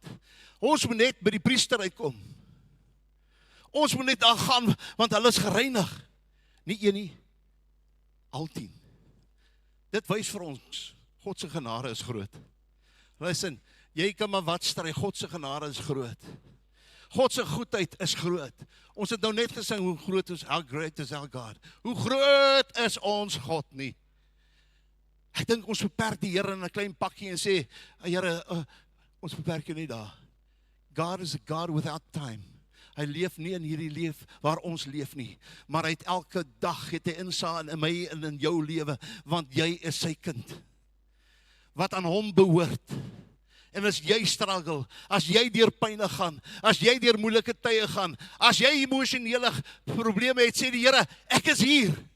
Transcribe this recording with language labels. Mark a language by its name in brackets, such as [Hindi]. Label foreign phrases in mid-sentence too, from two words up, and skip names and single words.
[Afrikaans] Ons moet net by die priester uitkom. Ons moet net daar gaan, want hulle is gereinig. Nie een nie, al 10. Dit wys vir ons, God se genade is groot. Luister, jy kan maar wat stry, God se genade is groot. God se goedheid is groot. Ons het nou net gesing, hoe groot is, [English] how great is our God. [Afrikaans] Hoe groot is ons God nie. Ek dink ons beperk die Here in 'n klein pakkie en sê, Here, ons beperk jou net daar. [English] God is a God without time. [Afrikaans] Hy leef nie in hierdie leef waar ons leef nie, maar hy het elke dag het hy insaag in my en in jou lewe, want jy is sy kind, wat aan hom behoort. En as jy struggle, as jy deur pynne gaan, as jy deur moeilike tye gaan, as jy emosionele probleme het, sê die Here, ek is hier.